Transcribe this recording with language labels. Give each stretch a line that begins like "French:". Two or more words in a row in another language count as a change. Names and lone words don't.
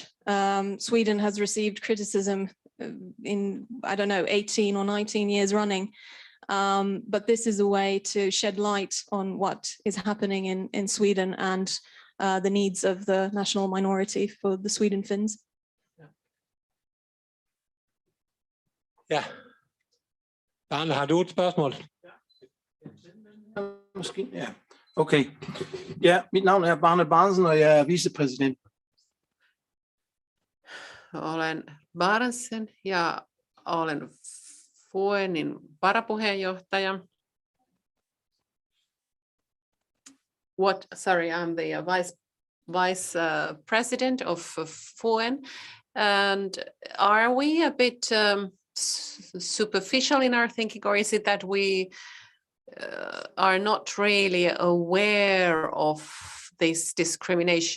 English: Sweden has received criticism in, I don't know, 18 or 19 years running. But this is a way to shed light on what is happening in Sweden and the needs of the national minority for the Sweden Finns.
Danish: Ja. Arne, har du et spørgsmål? Måske, ja. Okay. Ja, mit navn er Barne Barnsen, og jeg er vicepræsident.
Finnish: Olen Barnsen ja olen FUENin varapuheenjohtaja.
English: Sorry, I'm the vice president of FUEN. And are we a bit superficial in our thinking, or is it that we are not really aware of this discrimination?